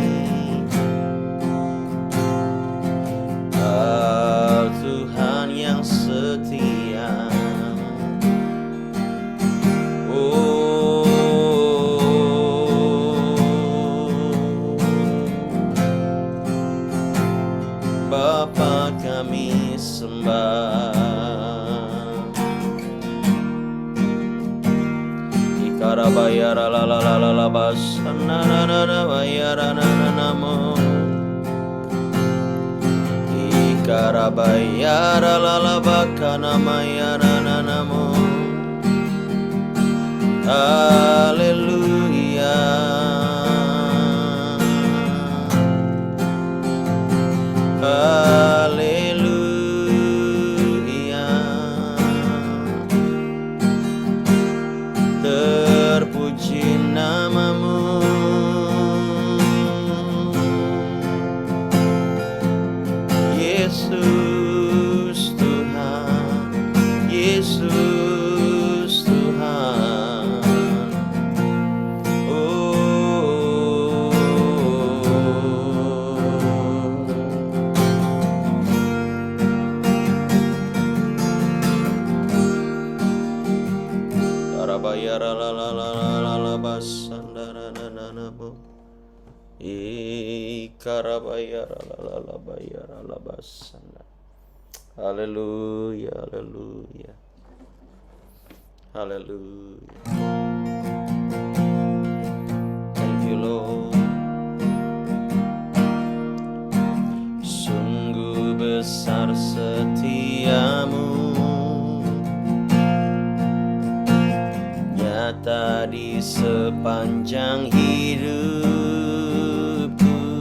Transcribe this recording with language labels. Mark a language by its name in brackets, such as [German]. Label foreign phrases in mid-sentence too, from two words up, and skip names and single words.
[Indonesian] Kau Tuhan yang setia. Bapa kami sembah. Ikarabayara la la la la la basana na na na bayara na na namo. Ikarabayara la la bakana mayara na namo. Haleluya. Haleluya. Terpuji namamu, Yesus Tuhan, Yesus Tuhan. Karabayara la la la la la la basandara na na na bo. Karabayara la la la bayara la basanda. Haleluya, haleluya, haleluya. [English] Thank you Lord. [Indonesian] Sungguh besar setiamu, nyata di sepanjang hidupku.